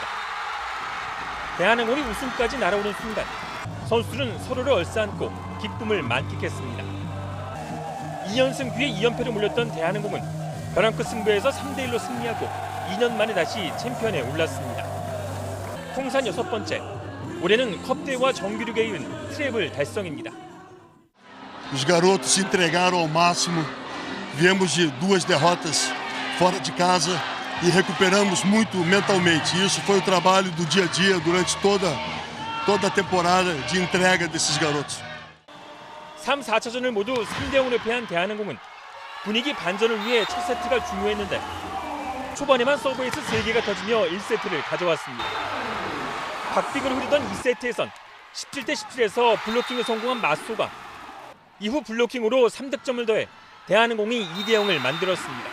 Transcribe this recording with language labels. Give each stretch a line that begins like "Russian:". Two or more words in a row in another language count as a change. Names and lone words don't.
Korean: 대한항공이 우승까지 날아오는 순간 선수들은 서로를 얼싸안고 기쁨을 만끽했습니다. 2연승 뒤에 2연패를 물렸던 대한항공은 벼랑 끝 승부에서 3대1로 승리하고 2년 만에 다시 챔피언에 올랐습니다. 통산 6번째, 올해는 컵대회와 정규리그에 이은 트래블 달성입니다.
Portuguese: Os garotos se entregaram ao máximo. Viemos de 2 derrotas fora de casa e recuperamos muito mentalmente. Isso foi o trabalho do dia a dia durante toda a temporada de entrega desses garotos.
Korean: 3, 4차전을 모두 3대0으로 패한 대한항공은 분위기 반전을 위해 첫 세트가 중요했는데 초반에만 서브에이스 3개가 터지며 1세트를 가져왔습니다. 박빙으로 흐르던 2세트에선 17대 17에서 블로킹에 성공한 마소가 이후 블로킹으로 3득점을 더해 대한항공이 2대0을 만들었습니다.